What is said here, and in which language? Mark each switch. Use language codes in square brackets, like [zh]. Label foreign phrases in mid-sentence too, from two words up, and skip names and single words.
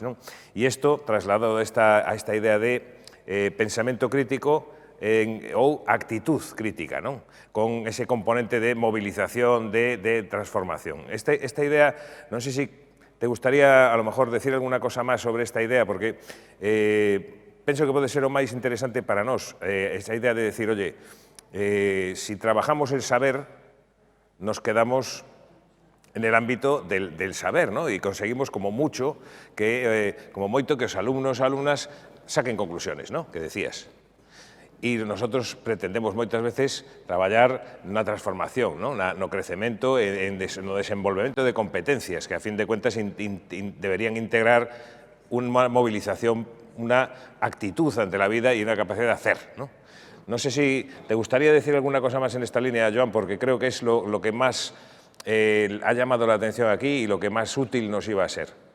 [gl] E isto trasladado a esta idea de pensamento crítico ou actitud crítica, con ese componente de movilización, de transformación. Esta idea, non sei se te gustaría [es] a lo mejor decir alguna cosa [gl] máis sobre esta idea, porque penso que pode ser o máis interesante para nós, esa idea de decir, [es] oye, si trabajamos el saber, nos quedamos en el ámbito del saber, y conseguimos como mucho, [gl] como moito que os alumnos e alumnas saquen conclusiones, que decías. E nosotros pretendemos moitas veces traballar na transformación, no crecemento, no desenvolvemento de competencias, que [es] a fin de cuentas [gl] deberían integrar unha movilización, [es] una actitud ante la vida y una capacidad de hacer. No sé si te gustaría decir alguna cosa más en esta línea, Joan, porque creo que es lo que más ha llamado la atención aquí y lo que más útil nos iba a ser.